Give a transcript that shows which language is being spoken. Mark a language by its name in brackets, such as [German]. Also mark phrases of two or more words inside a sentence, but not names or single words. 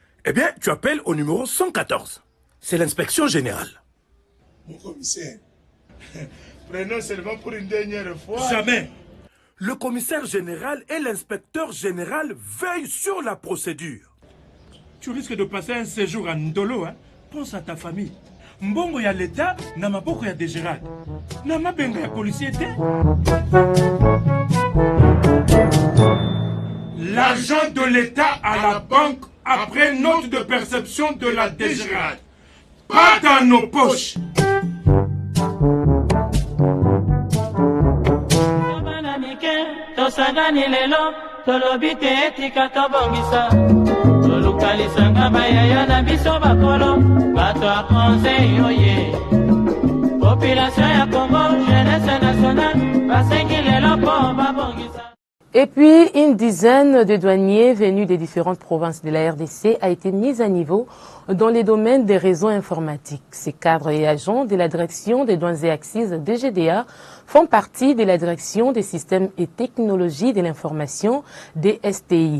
[French] eh bien, tu appelles au numéro 114. C'est l'inspection générale. Mon commissaire, prenons seulement pour une dernière fois. Jamais. Le commissaire général et l'inspecteur général veillent sur la procédure. Tu risques de passer un séjour à Ndolo, hein? Pense à ta famille. [Lingala] Mbongo ya l'État, na maboko ya DGRAD. Na mabenga ya policier te. [French] L'argent de l'État à la banque après note de perception de la DGRAD. Pas dans nos poches. [Lingala] Tolukalisanga bayaya na biso bakolo bato ya conseil oye population ya Congo [French] jeunesse nationale [Lingala] basengi lelo po babongisa. [French] Et puis, une dizaine de douaniers venus des différentes provinces de la RDC a été mise à niveau dans les domaines des réseaux informatiques. Ces cadres et agents de la direction des douanes et axes DGDA font partie de la direction des systèmes et technologies de l'information DSTI.